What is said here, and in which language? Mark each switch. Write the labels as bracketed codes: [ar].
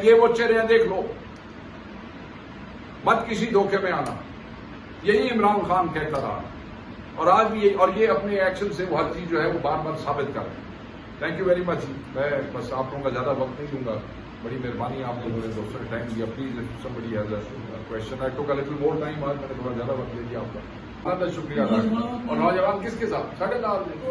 [ur] یہ وہ چہرے ہیں، دیکھ لو، مت کسی دھوکے میں آنا. یہی عمران خان کہتا رہا اور آج بھی اور یہ اپنے ایکشن سے وہ ہر چیز جو ہے وہ بار بار ثابت کر رہے ہیں. [en] Thank you very much. [ur] میں بس آپ لوگوں کا زیادہ وقت نہیں دوں گا. بڑی مہربانی آپ نے میرے دوستوں نے ٹائم دیا. Please [en] somebody has a question. I took a little more time. [ur] آج میں نے تھوڑا زیادہ وقت دے دیا آپ کا. بہت شکریہ. اور نوجوان کس کے ساتھ؟ ساڑھے لال